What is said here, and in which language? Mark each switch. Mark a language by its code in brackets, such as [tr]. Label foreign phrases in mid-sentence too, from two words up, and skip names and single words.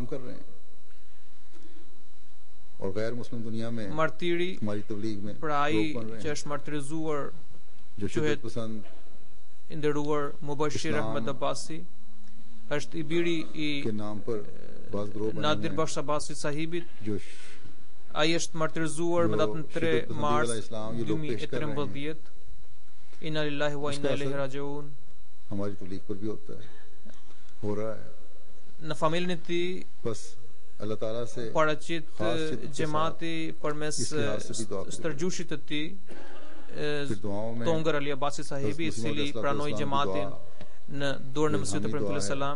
[sq] Martiri, pra ai që është martirizuar, quhet i nderuar Mubashir Ahmed Abbasi, është i biri i Nadir Bakhsh Abbasi sahibit. Ai është martirizuar me datën 3 mars 2013. [ar] إنا لله وإنا إليه راجعون. [sq] Në familjen e tij paraqit xhamati përmes stërgjushit të tij Tongar Ali Abbasi sahibi, i cili pranoi xhamatin në dorën e Mesihut të premtuar selam.